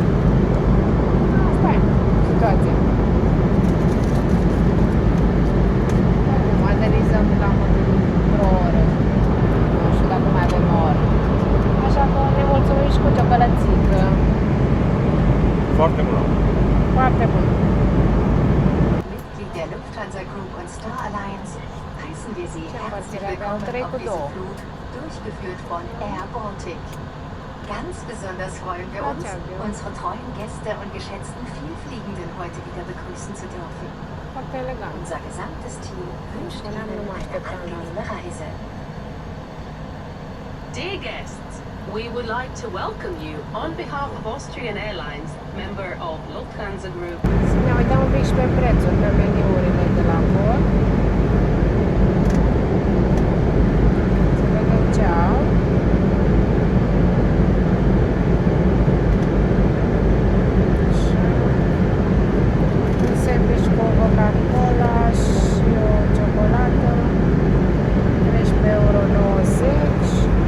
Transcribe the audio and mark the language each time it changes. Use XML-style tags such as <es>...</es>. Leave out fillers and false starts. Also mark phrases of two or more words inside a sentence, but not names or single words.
<ro>Asta e situația. Acum aterizăm cam într-o oră. Nu știu dacă mai avem o oră. Așa că ne mulțumim și cu ciocolățică. Foarte bună. Foarte bun.</ro> <de>Mitglied der Lufthansa Group und Star Alliance heißen wir Sie herzlich willkommen auf diesem Flug, durchgeführt von Air Baltic. Ganz besonders freuen wir uns, unsere treuen Gäste und geschätzten Vielfliegenden heute wieder begrüßen zu dürfen.</de> <ro>Foarte elegant.</ro> <de>Unser gesamtes Team wünscht Ihnen eine angenehme Reise.</de> <en>Dear guests, we would like to welcome you on behalf of Austrian Airlines, member of Lufthansa Group.</en> <ro>Să ne uităm un pic și pe prețuri, pe meniurile de la bord. Să vedem ce au. Un sandwich cu o Coca-Cola și o ciocolată, 13,90 €.</ro>